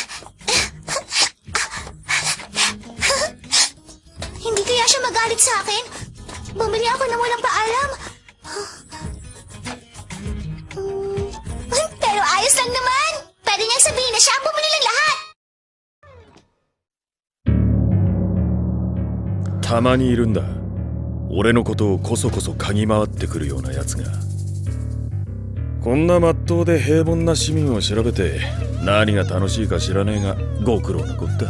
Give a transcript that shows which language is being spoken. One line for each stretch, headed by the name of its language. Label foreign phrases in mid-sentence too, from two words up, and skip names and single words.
Filipino: Hindi kaya siya magalit sa akin? Bumili ako ng walang paalam. Pero ayos lang naman. Pwede niyang sabihin na siya ang bumili ng lahat.
Japanese: たまにいるんだ。俺のことをこそこそ嗅ぎ回ってくるようなやつが。こんな真っ当で平凡な市民を調べて何が楽しいか知らねえがご苦労なこった。